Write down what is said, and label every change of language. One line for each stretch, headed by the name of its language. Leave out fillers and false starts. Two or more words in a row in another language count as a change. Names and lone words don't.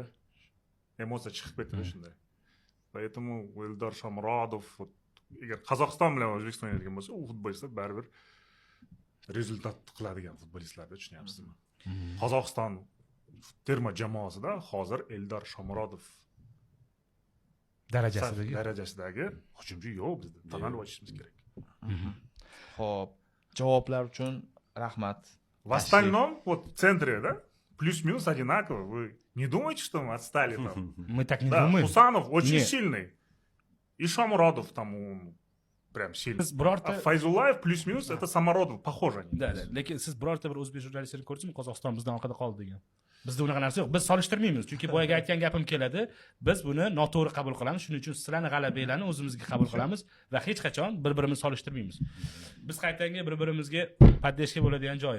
Uzbek: Emotsiya chiqib ketdi shunday. Поэтому Eldor Shomurodov agar Qozog'iston bilan O'zbekiston o'ynaydigan bo'lsa, u futbolchilar baribir rezultat qiladigan futbolchilarni tushunyapsizmi? Qozog'iston terma jamoasida hozir Eldor Shomurodov darajasidagi hujumchi yo'q bizda. Tan olib olishimiz kerak. Xo'p, javoblar uchun rahmat.
Russian: В остальном, вот в центре, да, плюс-минус одинаково. Вы не думаете, что мы отстали там? Мы так не Да, думаем. Хусанов очень Нет. сильный. И Шамурадов там он прям сильный.
Uzbek: Biz birorta
Russian: А Файзулаев плюс-минус это Самородов. Похоже они.
Uzbek: Da, lekin siz birorta bir o'zbek jurnalistini ko'rdingizmi Qozog'iston bizdan orqada qoldi degan. Bizda unaqa narsa yo'q. Biz solishtirmaymiz. Chunki boyaga aytgan gapim keladi. Biz buni noto'g'ri qabul qilamiz. Shuning uchun sizlarning g'alabanglarni o'zimizga qabul qilamiz va hech qachon bir-birimizni solishtirmaymiz. Biz qaytanga bir-birimizga poddeshka bo'ladigan joyi.